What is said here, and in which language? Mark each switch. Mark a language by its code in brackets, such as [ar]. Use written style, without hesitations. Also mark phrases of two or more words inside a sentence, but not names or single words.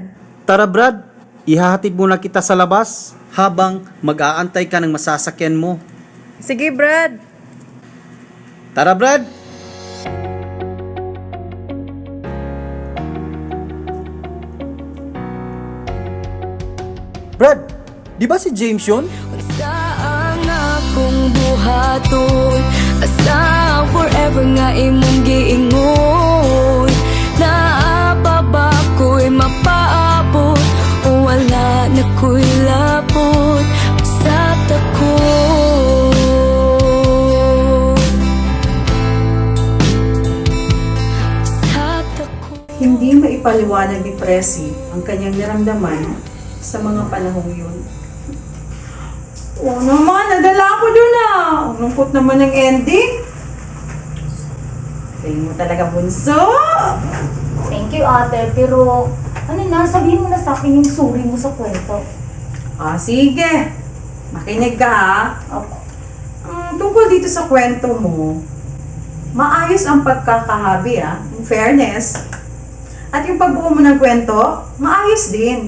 [tl] Tara Brad, ihahatid muna kita sa labas habang mag-aantay ka ng masasakyan mo. Sige, Brad. Tara Brad! Brad, di ba si James yun? [ceb] Saan akong buhaton asa forever nga imong giingon naa ba ko'y mapaabot o wala na ko'y lapot Pasabta ko [tl] Hindi maipaliwanag ni Presi ang kanyang naramdaman sa mga panahong yun. Oo naman, nadala ako dun ah. Ang lungkot naman ng ending. Tingin mo talaga, bunso. [en] Thank you, [tl] ate. Pero, ano na, sabihin mo na sa akin yung sorry mo sa kwento. Sige. Makinig ka ha. Tungkol dito sa kwento mo, maayos ang pagkakahabi [en] in fairness. [tl] At yung pagbuo mo ng kwento, maayos din.